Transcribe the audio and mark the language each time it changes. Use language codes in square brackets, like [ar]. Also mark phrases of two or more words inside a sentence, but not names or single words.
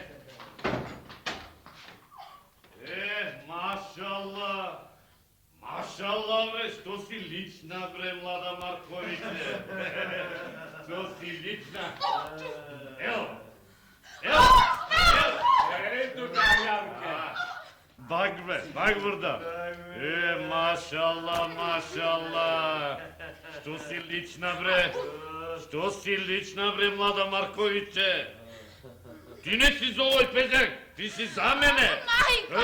[sr] Машалла, Mašala bre, što si lična bre, mlada Markoviće. Što si lična. Evo. Eto ga, Janke. [tr] Bak burada. [sr] Mašala. Što si lična bre, mlada Markoviće. Ti nisi za ovoj pezek, ti si za mene. Majko!